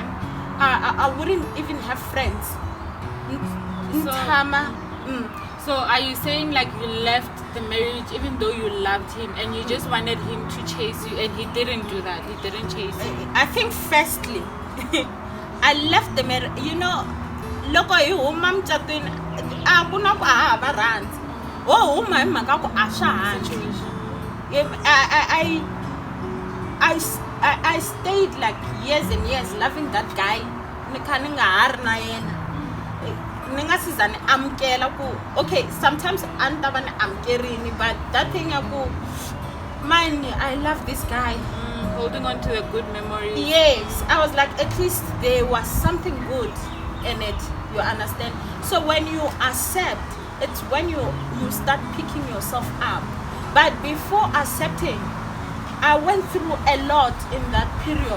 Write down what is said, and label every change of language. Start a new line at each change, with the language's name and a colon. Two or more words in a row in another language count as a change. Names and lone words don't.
English: I wouldn't even have friends. So are you saying like you left the marriage even though you loved him and you just wanted him to chase you and he didn't do that? He didn't chase you? I think firstly, I left the marriage. You know,
Tsonga: loko I huma mcatwini a ku na ku hava rhandzi. Wo huma hi mhaka ku a swa hanyi.
English: I stayed like years and years loving that guy.
Tsonga: Ni kha ni nga ha ri na yena. Ni nga si za ni amukela ku okay, sometimes a ni ta va ni amukerini,
English: but that thing
Tsonga: ya ku
English: man, I love this guy. Holding on to a good memory. Yes, I was like, at least there was something good in it. You understand? So when you accept, it's when you start picking yourself up. But before accepting, I went through a lot in that period.